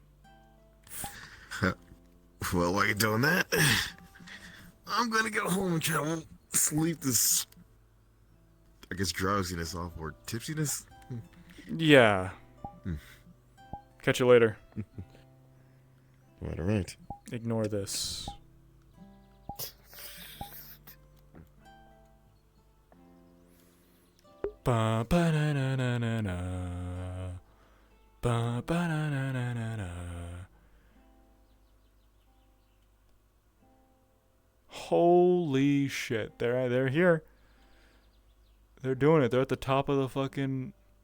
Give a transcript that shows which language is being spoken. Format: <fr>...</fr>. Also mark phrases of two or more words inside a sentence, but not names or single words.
<en>Well, while you're doing that, I'm gonna go home and try to sleep this, I guess, drowsiness off, or tipsiness. Yeah. Catch you later. Alright. Ignore this. Ba ba na na na na na. Ba ba na na na na na. Holy shit! They're here. They're doing it. They're at the top of the fucking.</en>